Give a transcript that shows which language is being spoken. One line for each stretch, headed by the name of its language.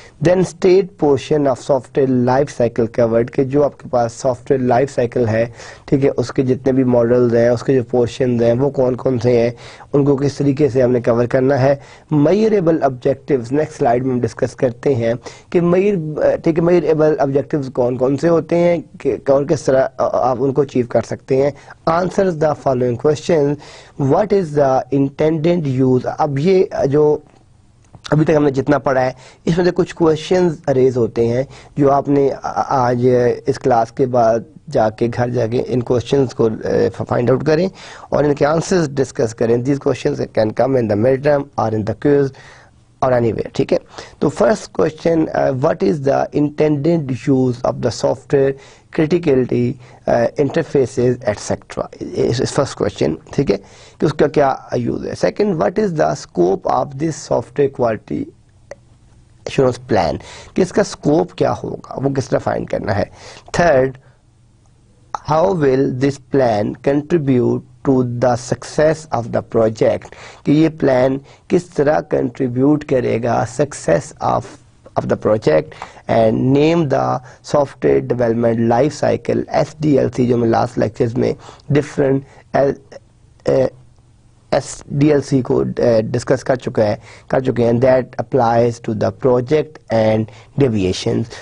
English: then state portion of software life cycle covered,
Urdu: کہ جو آپ کے پاس سافٹ ویئر لائف سائیکل ہے, ٹھیک ہے, اس کے جتنے بھی ماڈلز ہیں, اس کے جو پورشنز ہیں وہ کون کون سے ہیں, ان کو کس طریقے سے ہم نے کور کرنا ہے. میئریبل آبجیکٹیوز, نیکسٹ سلائیڈ میں ہم ڈسکس کرتے ہیں کہ ٹھیک ہے, میئریبل آبجیکٹیوز کون کون سے ہوتے ہیں اور کس طرح آپ ان کو اچیو کر سکتے ہیں.
English: Answer the following question, what is the intended use.
Urdu: اب یہ جو ابھی تک ہم نے جتنا پڑھا ہے اس میں سے کچھ کوشچنز ریز ہوتے ہیں جو آپ نے آج اس کلاس کے بعد گھر جا کے ان کوشچنز کو فائنڈ آؤٹ کریں اور ان کے آنسرز ڈسکس کریں.
English: these questions can come in the mid term اور in the quiz اور anywhere,
Urdu: ٹھیک ہے.
English: تو first question, what is the intended use of the software criticality interfaces etcetera, first question,
Urdu: ٹھیک ہے, کہ اس کا کیا یوز ہے.
English: second, what is the scope of this software quality assurance plan,
Urdu: کہ اس کا اسکوپ کیا ہوگا, وہ کس طرح فائنڈ کرنا ہے.
English: third, how will this plan contribute to the success of the project,
Urdu: کہ یہ پلان کس طرح کنٹریبیوٹ کرے گا
English: Success of the project. And name the software development life cycle, SDLC,
Urdu: جو میں لاسٹ لیکچرز میں ڈفرینٹ SDLC کو discuss کر چکے ہیں,
English: That applies to the project and deviations.